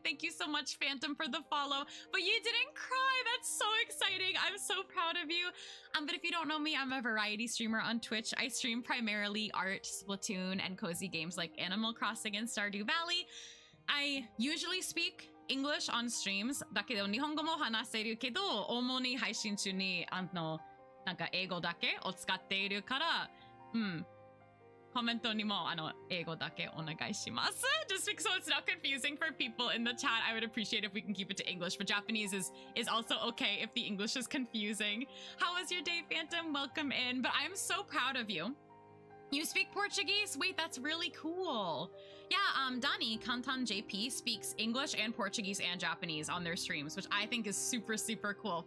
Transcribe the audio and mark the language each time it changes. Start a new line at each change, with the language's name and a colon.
English: Thank you so much, Phantom, for the follow. But you didn't cry. That's so exciting. I'm so proud of you. But if you don't know me, I'm a variety streamer on Twitch. I stream primarily art, Splatoon, and cozy games like Animal Crossing and Stardew Valley. I usually speak English on streams.
Japanese: だけど日本語も話せるけど、主に配信中になんか英語だけを使っているから、コメントにも英語だけお願いします。
English: Just so it's not confusing for people in the chat, I would appreciate if we can keep it to English, but Japanese is also okay if the English is confusing. How was your day, Phantom? Welcome in. But I'm so proud of you. You speak Portuguese? Wait, that's really cool. Yeah, Dani, Kantan JP, speaks English and Portuguese and Japanese on their streams, which I think is super, super cool.